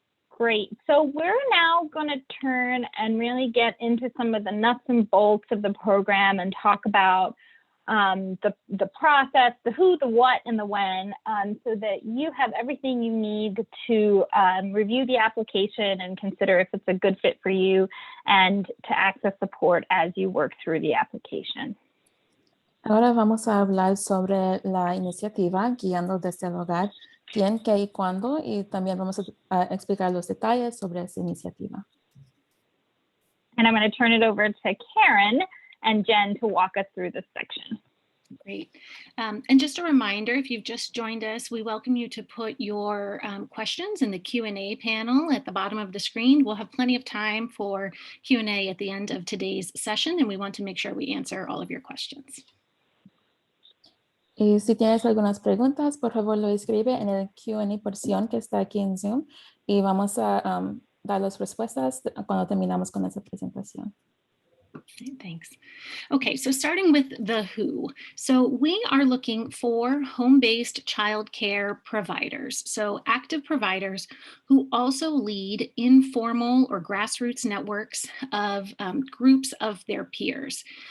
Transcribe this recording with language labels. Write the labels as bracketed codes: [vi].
[en] Great. So we're now going to turn and really get into some of the nuts and bolts of the program and talk about the process, the who, the what, and the when, so that you have everything you need to review the application and consider if it's a good fit for you, and to access support as you work through the application. [es] Ahora vamos a hablar sobre la iniciativa Guiando desde el Hogar, quién, qué y cuándo, y también vamos a explicar los detalles sobre esa iniciativa. [en] And I'm going to turn it over to Karen and Jen to walk us through this section. Great. And just a reminder, if you've just joined us, we welcome you to put your questions in the Q&A panel at the bottom of the screen. We'll have plenty of time for Q&A at the end of today's session, and we want to make sure we answer all of your questions. [es] Y si tienes algunas preguntas, por favor lo escribe en el Q&A porción que está aquí en Zoom, y vamos a dar las respuestas cuando terminamos con esa presentación. [en] Thanks. Okay, so starting with the who. So we are looking for home-based childcare providers. So active providers who also lead informal or grassroots networks of groups of their peers.